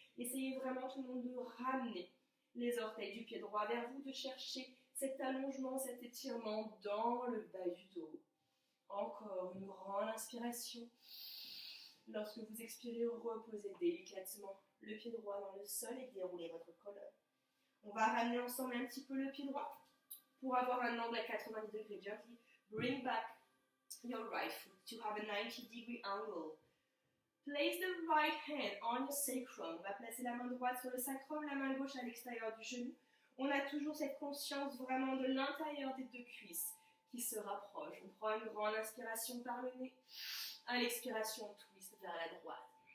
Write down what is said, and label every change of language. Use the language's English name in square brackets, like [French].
[French] Essayez vraiment tout le monde de ramener les orteils du pied droit vers vous, de chercher cet allongement, cet étirement dans le bas du dos. Encore une grande inspiration. Lorsque vous expirez, reposez délicatement le pied droit dans le sol et déroulez votre colonne. On va ramener ensemble un petit peu le pied droit pour avoir un angle à 90 degrés. [English] Gently bring back your right foot to have a 90-degree angle. Place the right hand on your sacrum. [French] On va placer la main droite sur le sacrum, la main gauche à l'extérieur du genou. On a toujours cette conscience vraiment de l'intérieur des 2 cuisses qui se rapprochent. On prend une grande inspiration par le nez. À l'expiration, on twist vers la droite.